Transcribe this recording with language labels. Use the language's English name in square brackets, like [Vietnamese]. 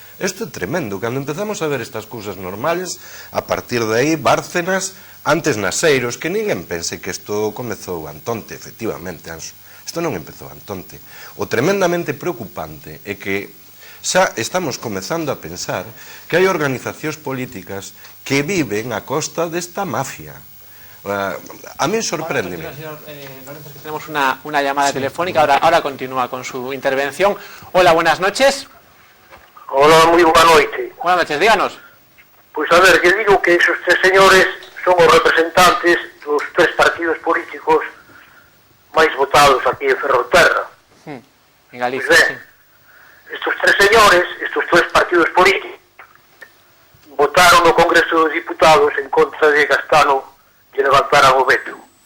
[Galician] Isto é tremendo, cando empezamos a ver estas cousas normales, a partir de aí, Bárcenas, antes Naseiros, que ninguén pense que isto comezou Antonte, efectivamente, Anxo. Isto non empezou Antonte. O tremendamente preocupante é que xa estamos comezando a pensar que hai organizacións políticas que viven a costa desta mafia. A mí sorpréndeme. [Spanish] Señor Lorenzo, que tenemos una llamada telefónica, ahora continúa con su intervención. Hola, buenas noches. [Galician] Hola, moi boa noite. [Spanish] Buenas noches, díganos. [Galician] Pois a ver, que digo que esos tres señores son os representantes dos tres partidos políticos máis votados aquí en Ferrolterra. En Galicia, Pois ben, estos tres señores, estos tres partidos políticos, votaron no Congreso dos Diputados en contra de Gastano e levantaran o veto.